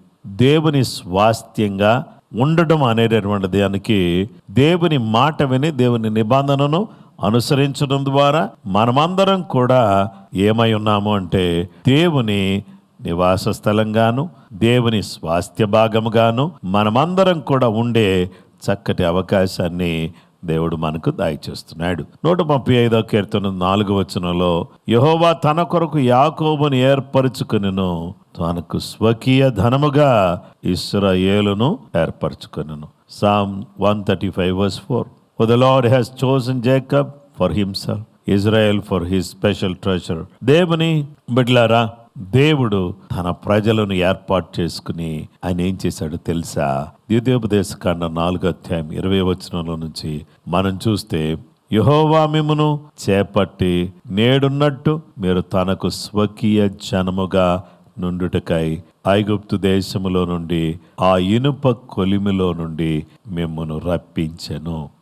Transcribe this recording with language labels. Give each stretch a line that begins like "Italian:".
Telugu: దేవుని స్వాస్థ్యంగా ఉండడం అనేటటువంటి దానికి దేవుని మాట విని దేవుని నిబంధనను అనుసరించడం ద్వారా మనమందరం కూడా ఏమై ఉన్నాము అంటే దేవుని నివాస స్థలంగాను దేవుని స్వాస్థ్య భాగముగాను మనమందరం కూడా ఉండే చక్కటి అవకాశాన్ని దేవుడు మనకు దయచేస్తున్నాడు. 135వ కీర్తన 4వ వచనంలో యెహోవా తన కొరకు యాకోబును ఏర్పరచుకొనెను, తనకు స్వకీయ ధనముగా ఇశ్రాయేలును ఏర్పరచుకొనెను.
English: Psalm 135 verse 4. For the Lord has chosen Jacob for himself, Israel for his special treasure.
Telugu: దేవుని బిడ్డలారా, దేవుడు తన ప్రజలను ఏర్పాటు చేసుకుని ఆయన ఏం చేశాడో తెలుసా? ద్వితీయోపదేశకాండం 4:20 వచనంలో నుంచి మనం చూస్తే, యెహోవా మిమ్మును చేపట్టి నేడున్నట్టు మీరు తనకు స్వకీయ జనముగా నుండుటకై ఐగుప్తు దేశములో నుండి ఆ ఇనుప కొలిమిలో నుండి మిమ్మును రప్పించెను.